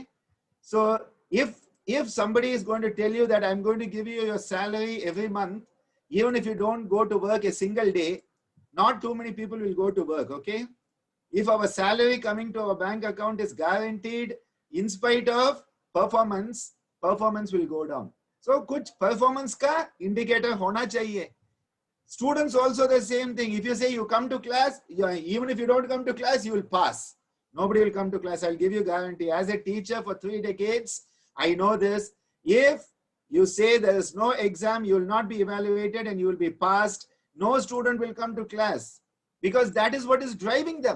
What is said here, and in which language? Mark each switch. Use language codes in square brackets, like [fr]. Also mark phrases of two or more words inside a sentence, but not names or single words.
[en] So if somebody is going to tell you that I'm going to give you your salary every month, even if you don't go to work a single day, not too many people will go to work, okay? If our salary coming to our bank account is guaranteed, in spite of performance, performance will go down. [hi] So kuch performance ka indicator hona chahiye. [en] Students also the same thing. If you say you come to class, even if you don't come to class, you will pass. Nobody will come to class. I'll give you guarantee. As a teacher for 3 decades, I know this. If you say there is no exam, you will not be evaluated and you will be passed, no student will come to class because that is what is driving them.